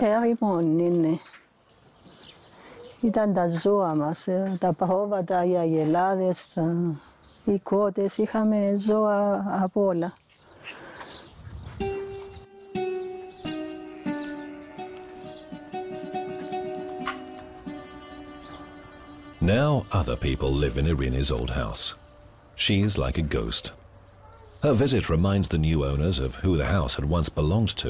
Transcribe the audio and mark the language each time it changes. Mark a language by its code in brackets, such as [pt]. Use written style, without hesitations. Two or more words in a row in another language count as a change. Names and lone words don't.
[el] Ερημώνει, ναι. Ήταν τα ζώα μας, τα πρόβατα, οι αγελάδες, οι κότες, είχαμε ζώα από όλα. [en] Now other people live in Irina's old house. She's like a ghost. Her visit reminds the new owners of who the house had once belonged to.